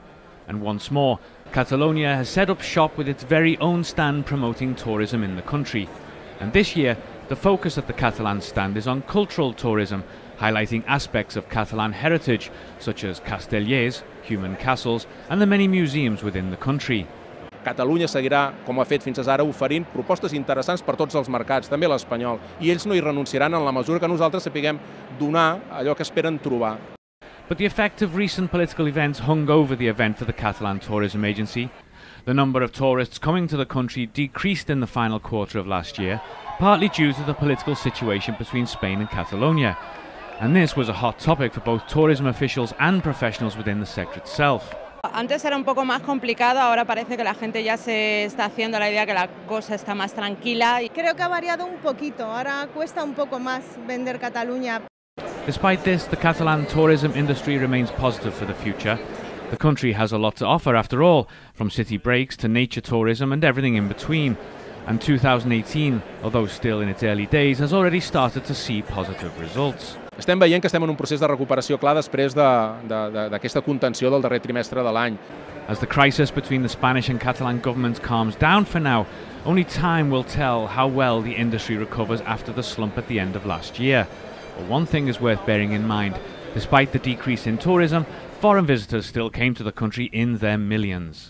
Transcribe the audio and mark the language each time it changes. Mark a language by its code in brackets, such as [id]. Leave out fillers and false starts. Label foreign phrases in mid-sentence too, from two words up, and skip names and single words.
[en] And once more, Catalonia has set up shop with its very own stand promoting tourism in the country. And this year, the focus of the Catalan stand is on cultural tourism, highlighting aspects of Catalan heritage, such as castellers, human castles, and the many museums within the country. [ca] Catalunya seguirà, com ha fet fins ara, oferint propostes interessants per tots els mercats, també l'espanyol, i ells no hi renunciaran en la mesura que nosaltres sapiguem donar allò que esperen trobar. [en] But the effect of recent political events hung over the event for the Catalan Tourism Agency. The number of tourists coming to the country decreased in the final quarter of last year, partly due to the political situation between Spain and Catalonia. and this was a hot topic for both tourism officials and professionals within the sector itself. [es] Antes era un poco más complicado, ahora parece que la gente ya se está haciendo la idea que la cosa está más tranquila. Creo que ha variado un poquito, ahora cuesta un poco más vender Cataluña. [en] Despite this, the Catalan tourism industry remains positive for the future. The country has a lot to offer after all, from city breaks to nature tourism and everything in between. And 2018, although still in its early days, has already started to see positive results. [ca] Estem veient que estem en un procés de recuperació clar després d'aquesta contenció del darrer trimestre de l'any. [en] As the crisis between the Spanish and Catalan governments calms down for now, only time will tell how well the industry recovers after the slump at the end of last year. But one thing is worth bearing in mind. Despite the decrease in tourism, foreign visitors still came to the country in their millions.